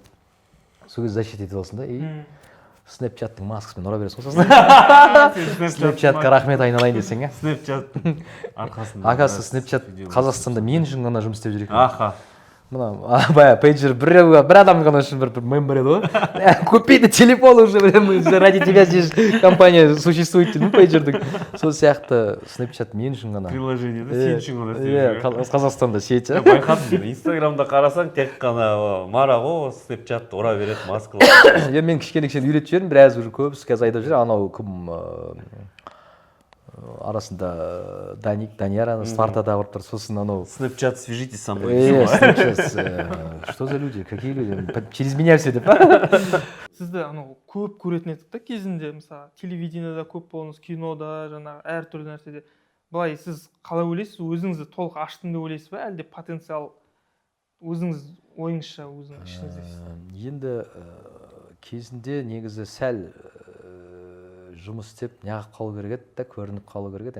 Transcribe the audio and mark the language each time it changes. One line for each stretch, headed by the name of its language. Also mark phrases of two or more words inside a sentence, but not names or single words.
Kazakh: Сол кезде защита етіп аласың да, Снэпчаттың маскасымен ұра бересің ғой сосын. Снэпчатқа рахмет айналайын десең, иә? Снэпчаттың арқасында. Акасы Снэпчат Қазақстанда мен үшін ғана жұмыс істеп жүр екен. Аха. Мына бая пейджер бір адам ғана үшін бір мембер еді ғой.
Russian: Купейте телефон уже, ради тебя здесь компания существует,
Kazakh: пейджердің. Сол сияқты Снэпчат мен үшін ғана. Приложение да сен үшін ғана істеп жүр. Иә, Қазақстанда сеть. Байқадым, Инстаграмда қарасаң, тек қана Мара ғой, Снэпчатты ұра береді, маскалар. Иә, мен кішкене үйретіп жібердім, біраз уже көбісі қазір айтып жүр, анау кім арасында Данияр Спартада ұрып тұр, сосын анау Снэпчат,
Russian: свяжитесь со мной. Снэпчат, что за люди, какие люди, через меня все деп.
Kazakh: Сізді анау көп көретін едік та кезінде, мысалы телевидениеда көп болыңыз, кинода, жаңағы әртүрлі нәрседе. Былай сіз қалай ойлайсыз, өзіңізді толық аштым деп ойлайсыз ба, әлде потенциал өзіңіз ойыңызша өзіңіз ішіңіздесіз? Енді кезінде негізі сәл жұмыс істеп неғып қалу керек еді да, көрініп қалу керек еді.